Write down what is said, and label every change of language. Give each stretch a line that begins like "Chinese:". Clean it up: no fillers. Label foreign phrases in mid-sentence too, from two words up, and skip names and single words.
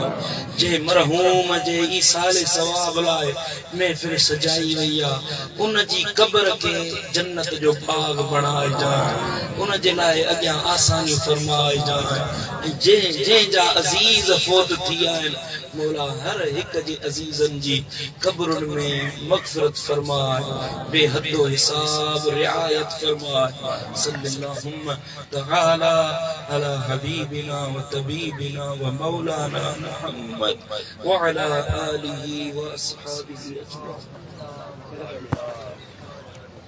Sindhi: जे मरहूम जे ईसाले सवाब लाइ महफिल सजाई वई आहे उन जी कब्र के जन्नत जो बाग बणाए जाए, उन जे लाइ अॻियां आसानी फरमाए जाए। जे जा अज़ीज फोत थी आहिनि मौला हर हिक जी अज़ीज़न जी कब्रुन में मग़फ़िरत फरमाए, बेहदो हिसाब रिआयत फरमाए।
Arabic: صلى الله تعالى على حبيبنا وطبيبنا ومولانا محمد وعلى آله وأصحابه أجمعين.